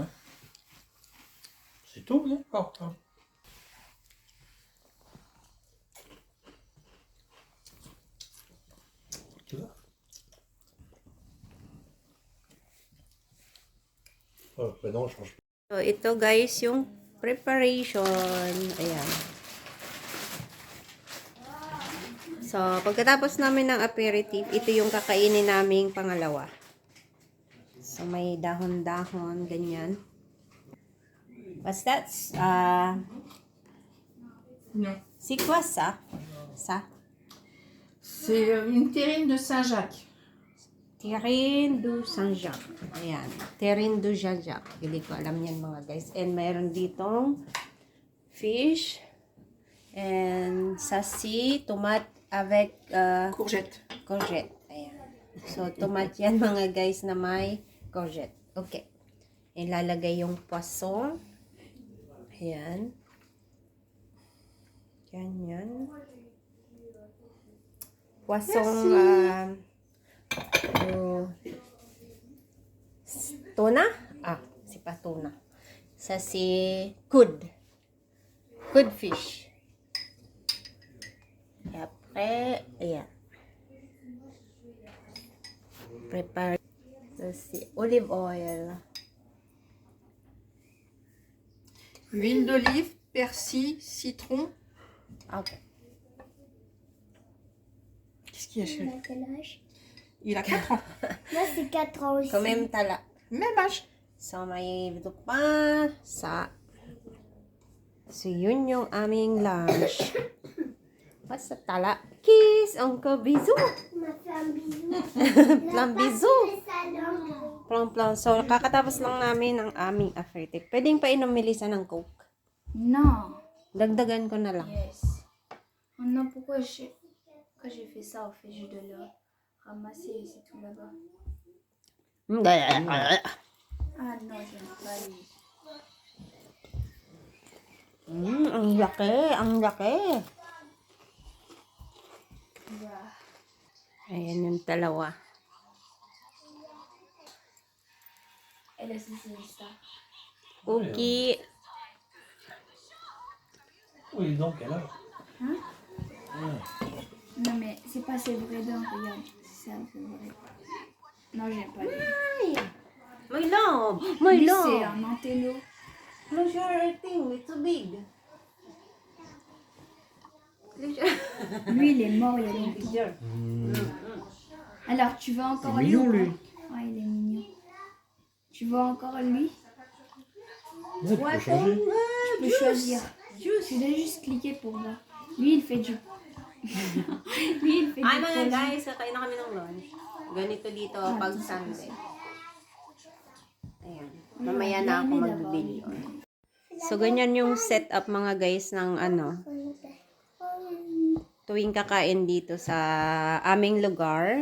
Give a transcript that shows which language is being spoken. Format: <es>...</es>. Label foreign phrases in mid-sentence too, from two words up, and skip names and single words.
<fr>C'est tôt, non? Encore. Tu vois? Oh, ben non, je change pas.</fr> <tl>So, ito guys, yung preparation. Ayan. So, pagkatapos namin ng aperitif, ito yung kakainin naming pangalawa. So, may dahon-dahon, ganyan.</tl> <en>What's that?</en> <fr>Non. C'est quoi ça? Ça? C'est une terrine de Saint-Jacques. Terrine du Saint-Jacques.</fr> <tl>Ayan.</tl> <fr>Terrine du Saint-Jacques.</fr> <tl>Hindi ko alam yan mga guys. And mayroon ditong fish. And sasi,</tl> <fr>tomat avec Courgette. courgette.</fr> <tl>Ayan. So, tomat yan mga guys na may courgette. Okay. Ilalagay yung poisson. Ayan. Ganyan.</tl> <fr>Poisson tuna? Ah, c'est pas tuna. Ça c'est cod.</fr> <en>Cod fish.</en> <fr>Et après,</fr> <tl>ayan.</tl> <en>Prepare.</en> <fr>Ça c'est</fr> <en>olive oil.</en> <fr>Huile d'olive, persil, citron.</fr> <en>Okay.</en> <fr>Qu'est-ce qu'il y a, Il chérie? a quel âge? Il a 4 ans. Moi, c'est 4 ans aussi. Quand même tala. Même âge.</fr> <tl>So, may ito pa sa... So, yun yung aming lunch.</tl> <en>What's the tala? Kiss, Uncle Bisou.</en> <fr>Il m'a fait un bisou. Plan bisou. Plan.</fr> <tl>So, kakatapos lang namin ang aming aperitif. Pwedeng pa inom Melissa ng Coke.</tl> <fr>Non.</fr> <tl>Dagdagan ko na lang.</tl> <en>Yes.</en> <fr>Oh non, pourquoi j'ai fait ça? On fait juste de le ramasser et c'est tout là-bas. Ah non, j'aime pas lui.</fr> <tl>Ang laki, ang laki.</tl> <fr>Bah.</fr> <tl>Ayan yung dalawa.</tl> <fr>Elle aussi, c'est ça.</fr> <en>Cookie.</en> <fr>Oui, donc, alors. Non, mais c'est pas ses vrais dents, regarde. C'est un peu vrai. Non, j'aime pas lui.</fr> <en>My love! My</en> <fr>Lui, c'est</fr> <en>love!</en> <fr>un antello.</fr> <en>Close your thing, it's too big.</en> <fr>Lui, il est mort il y a longtemps. Alors, tu veux encore C'est lui mignon, ou pas? lui. Ouais, il est mignon. Tu veux encore lui? Ouais, tu peux changer. Tu peux choisir. Tu dois juste cliquer pour voir. Lui, il fait du... Lui, il fait</fr> <tl>Ay</tl> <fr>du</fr> <tl>mga</tl> <fr>produit.</fr> <tl>guys, kakain na kami ng lunch. Ganito dito pag Sunday. Ayan. Mamaya na ako mag-video. So, ganyan yung setup mga guys ng ano, tuwing kakain dito sa aming lugar.</tl>